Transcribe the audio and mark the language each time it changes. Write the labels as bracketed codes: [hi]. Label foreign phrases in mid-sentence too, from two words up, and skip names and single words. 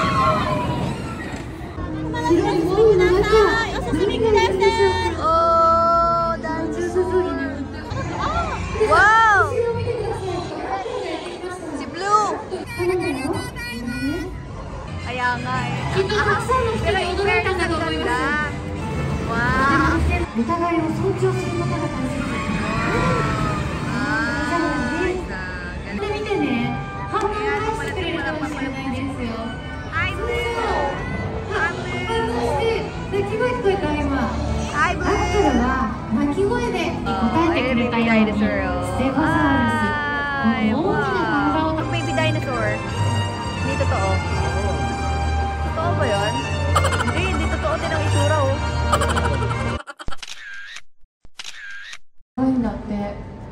[tl] Oh, dinosaur! Wow! Si Blue! Kaya nga eh. Pero [en] in fairness, [tl] ang ganda. Wow! [ja] お互いを尊重することが大切です。で見てね、反応を出してくれるかもしれないですよ。鳴き声聞こえた今。アクセルは鳴き声で答えてくれたように、ステゴサウルス。大きな体を。 [en] Baby dinosaur. [tl] Hindi totoo. Totoo ba yun? Hindi totoo din ang itsura oh. [ja] ないんだって。